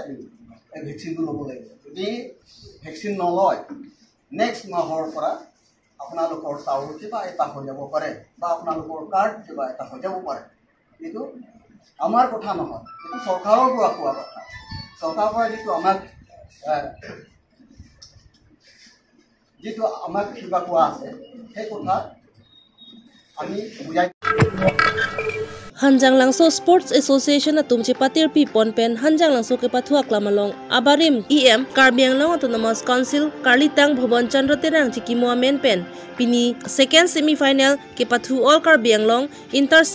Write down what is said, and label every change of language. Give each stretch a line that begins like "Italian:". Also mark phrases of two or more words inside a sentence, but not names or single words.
Assamese: এই ভেকচিনটো ল'ব লাগিব যদি ভেকচিন নলয় নেক্সট মাহৰ পৰা আপোনালোকৰ চাউল কিবা এটা হৈ যাব পাৰে বা আপোনালোকৰ কাৰ্ড কিবা এটা হৈ যাব পাৰে কিন্তু আমাৰ কথা নহয় এইটো চৰকাৰৰ পৰা কোৱা কথা চৰকাৰৰ পৰা যিটো আমাক কিবা কোৱা আছে সেই কথা আমি বুজাই
Karbi: Hanjang Langso Sports Association na tumchi patir pi ponpen Hanjang Langso ke pathuak lamalong abarim EM Karbiang Long Autonomous Council Karlitang Bhuban Chandra Terang chikimo men pen pini
English: second semi final
Karbi: ke pathu All Karbiang Long Inter Sub